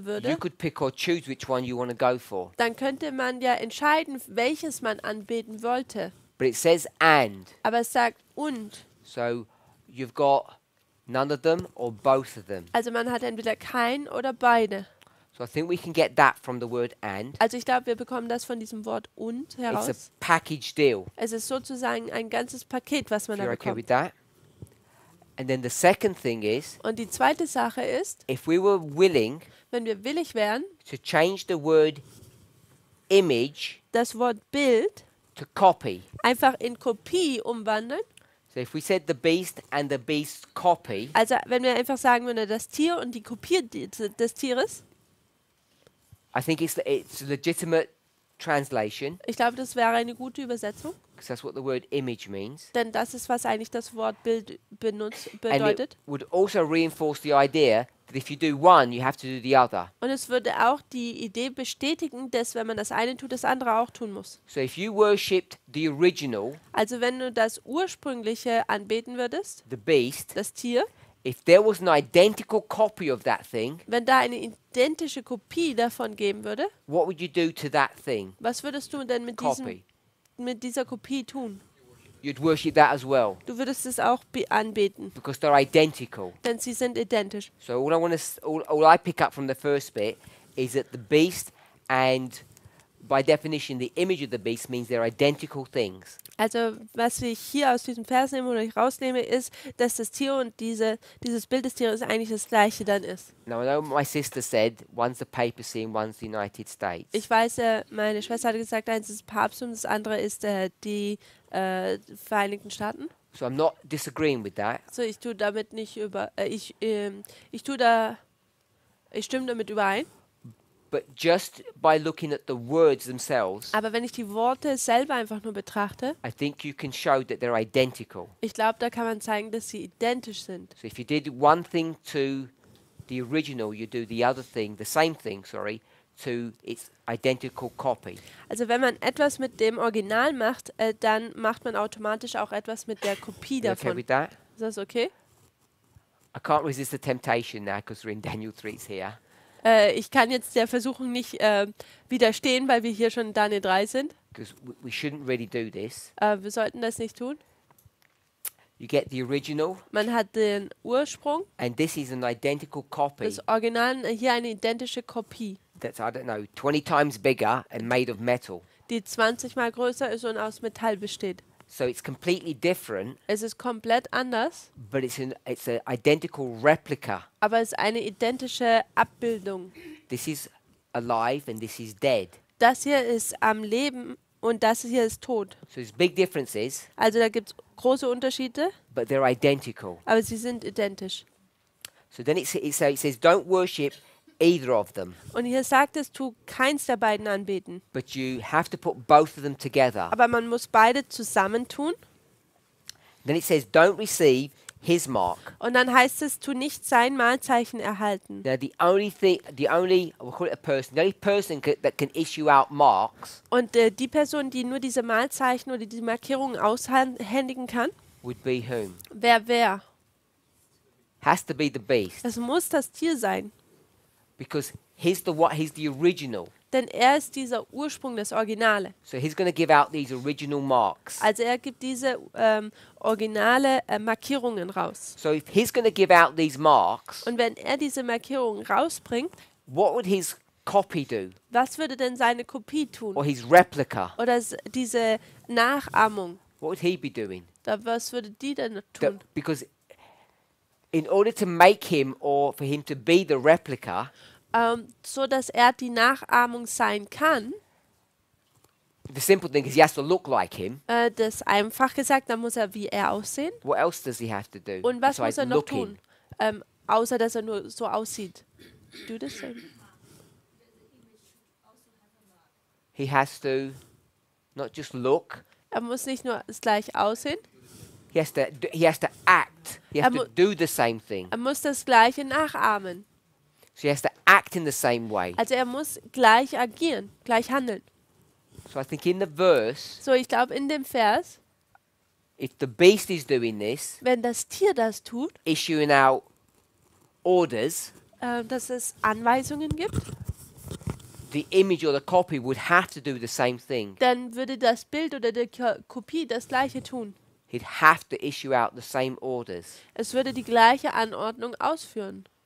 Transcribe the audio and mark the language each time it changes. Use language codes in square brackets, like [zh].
[en] you [de] würde, [en] could pick or choose which one you want to go for. [de] dann könnte man ja entscheiden, welches man anbeten wollte. [en] But it says and. [de] Aber es sagt und. [en] So you've got none of them or both of them. [de] Also man hat entweder kein oder beide. [en] So I think we can get that from the word and. [de] Also ich glaube, wir bekommen das von diesem Wort und [en] It's a [de] heraus. [en] package deal. [de] Es ist sozusagen ein ganzes Paket, was man [en] If [de] da [en] you're okay [de] bekommt. [en] with that. And then the second thing is, [de] Und die zweite Sache ist, [en] if we were willing [de] wenn wir willig wären, [en] to change the word image [de] das Wort Bild [en] to copy. [de] einfach in Kopie umwandeln. [en] So if we said the beast and the beast's copy, [de] Also wenn wir einfach sagen würden, das Tier und die Kopie des Tieres, [en] I think it's a legitimate translation [de] ich glaube, das wäre eine gute Übersetzung. [en] because that's what the word image means. [de] Denn das ist, was eigentlich das Wort Bild [en] And [de] bedeutet. [en] it would also reinforce the idea that if you do one, you have to do the other. [de] Und es würde auch die Idee bestätigen, dass wenn man das eine tut, das andere auch tun muss. [en] So if you worshipped the original, [de] Also wenn du das ursprüngliche anbeten würdest, [en] the beast, [de] das Tier, [en] if there was an identical copy of that thing, [de] wenn da eine identische Kopie davon geben würde, [en] what would you do to that thing? [de] was würdest du denn mit [en] Copy. [de] dieser Kopie tun? [en] You'd worship that as well [de] Du würdest es auch anbeten, [en] because they're identical. [de] denn sie sind identisch. [en] So all I pick up from the first bit is that the beast and by definition the image of the beast means they're identical things. [de] Also was ich hier aus diesem Vers nehme oder ich rausnehme, ist, dass das Tier und dieses Bild des Tieres eigentlich das gleiche dann ist. [en] Now I know my sister said one's the papacy and one's the United States. [de] Ich weiß, meine Schwester hat gesagt, eins ist Papst und das andere ist die Vereinigten Staaten. [en] So I'm not disagreeing with that. [de] So, ich tue damit nicht ich stimme damit überein. [en] But just by looking at the words themselves, [de] Aber wenn ich die Worte selber einfach nur betrachte, [en] I think you can show that they're identical. [de] ich glaube, da kann man zeigen, dass sie identisch sind. [en] So if you did one thing to the original, you do the other thing, the same thing, to its identical copy. [de] Also wenn man etwas mit dem Original macht, dann macht man automatisch auch etwas mit der Kopie [en] You okay [de] davon. [en] with that? [de] Ist das okay? [en] I can't resist the temptation now because we're in Daniel 3's here. [de] Ich kann jetzt der Versuchung nicht widerstehen, weil wir hier schon in Daniel 3 sind. [en] Because we shouldn't really do this. [de] Wir sollten das nicht tun. [en] You get the original, [de] Man hat den Ursprung, [en] and this is an identical copy [de] das Original, hier eine identische Kopie, [en] that's, I don't know, 20 times bigger and made of metal. [de] die 20 mal größer ist und aus Metall besteht. [en] So it's completely different, [de] Es ist komplett anders, [en] but it's an identical replica. [de] aber es ist eine identische Abbildung. [en] This is alive and this is dead. [de] Das hier ist am Leben und das hier ist tot. [en] So there's big differences, [de] Also da gibt es große Unterschiede, [en] but they're identical. [de] aber sie sind identisch. [en] So then it says, don't worship either of them, [de] Und hier sagt es, tu keins der beiden anbeten. [en] but you have to put both of them together. [de] Aber man muss beide zusammentun. [en] Then it says, don't receive his mark. [de] Und dann heißt es, tu nicht sein Malzeichen erhalten. [en] Now the only we'll call it a person, the only person that can issue out marks [de] Und die Person, die nur diese Malzeichen oder diese Markierungen aushändigen kann, [en] would be whom? [de] wer? [en] has to be the beast [de] Es muss das Tier sein, [en] because he's the original. [de] denn er ist dieser Ursprung, das Originale. [en] So he's going to give out these original marks. [de] Also er gibt diese originale Markierungen raus. [en] So if he's going to give out these marks, [de] Und wenn er diese Markierungen rausbringt, [en] what would his copy do? [de] was würde denn seine Kopie [en] Or [de] tun? [en] his replica? [de] Oder diese Nachahmung? [en] What would he be doing? [de] Was würde die denn tun? [en] Because in order to make him or for him to be the replica, [de] So dass er die Nachahmung sein kann. [en] the simple thing is he has to look like him. [de] Das einfach gesagt, dann muss er wie er aussehen. [en] What else does he have to do? [de] Und was muss [en] besides [de] er noch [en] looking? [de] tun? Außer dass er nur so aussieht. [en] Do the same. He has to not just look, [de] Er muss nicht nur gleich aussehen, [en] he has to act. He has [de] Er [en] to do the same thing. [de] er muss das Gleiche nachahmen. [en] So he has to act in the same way. [de] Also er muss gleich agieren, gleich handeln. [en] So I think in the verse, [de] So, ich glaube in dem Vers, [en] if the beast is doing this, [de] wenn das Tier das tut, [en] issuing out orders, [de] dass es Anweisungen gibt, [en] the image or the copy would have to do the same thing. [de] dann würde das Bild oder die Kopie das Gleiche tun. [en] He'd have to issue out the same orders. [de] Es würde die gleiche Anordnung ausführen.